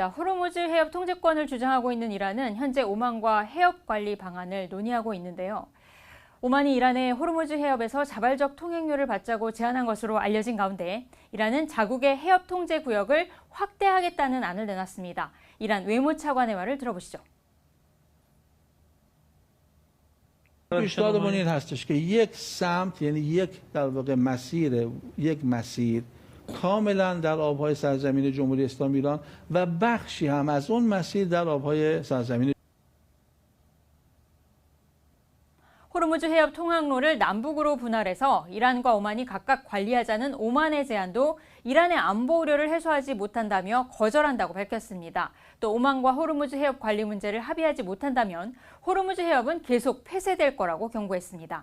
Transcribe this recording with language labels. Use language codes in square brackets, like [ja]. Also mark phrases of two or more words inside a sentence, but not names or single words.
[ko] 호르무즈 해협 통제권을 주장하고 있는 이란은 현재 오만과 해협 관리 방안을 논의하고 있는데요. 오만이 이란의 호르무즈 해협에서 자발적 통행료를 받자고 제안한 것으로 알려진 가운데 이란은 자국의 해협 통제 구역을 확대하겠다는 안을 내놨습니다. 이란 외무차관의 말을 들어보시죠. [fa] پیشنهاد این هستش که یک سمت یعنی یک مسیر کاملا در آبهای سرزمین جمهوری اسلامی ایران و بخشی هم از اون مسیر در آبهای سرزمین [ko] 호르무즈 해협 통항로를 남북으로 분할해서 이란과 오만이 각각 관리하자는 오만의 제안도 이란의 안보 우려를 해소하지 못한다며 거절한다고 밝혔습니다. 또 오만과 호르무즈 해협 관리 문제를 합의하지 못한다면 호르무즈 해협은 계속 폐쇄될 거라고 경고했습니다.